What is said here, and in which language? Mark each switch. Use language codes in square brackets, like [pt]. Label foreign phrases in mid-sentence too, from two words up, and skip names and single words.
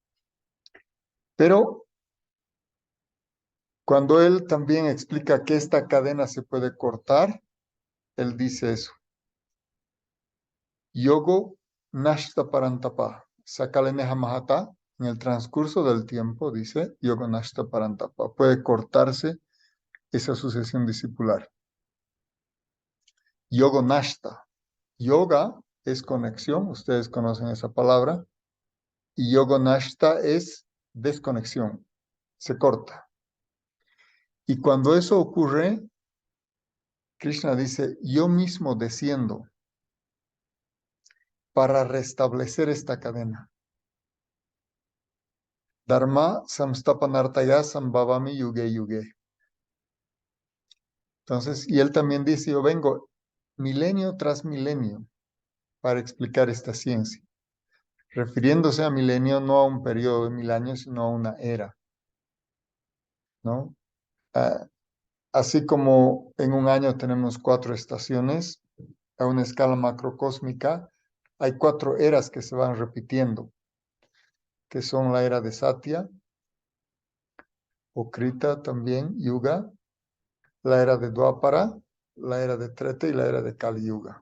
[es] Pero cuando él también explica que esta cadena se puede cortar, él dice eso. [sa] Yogo Nashta Parantapa. Sakale Neha Mahata, [es] en el transcurso del tiempo, dice [sa] Yogo Nashta Parantapa. [es] Puede cortarse esa sucesión discipular. [sa] Yogo Nashta. [es] Yoga es conexión, ustedes conocen esa palabra. Y [sa] Yogo Nashta [es] es desconexión, se corta. Y cuando eso ocurre, Krishna dice, yo mismo desciendo para restablecer esta cadena. [sa] Dharma samstapanartaya sambhavami yuge yuge. [es] Entonces, y él también dice, yo vengo milenio tras milenio para explicar esta ciencia. refiriéndose a milenio no a un periodo de 1000 años, sino a una era, ¿no? Ah, así como en un año tenemos 4 estaciones, a una escala macrocósmica, hay 4 eras que se van repitiendo, que son la era de Satya, o Krita también, Yuga, la era de Dwapara, la era de Treta y la era de Kali Yuga.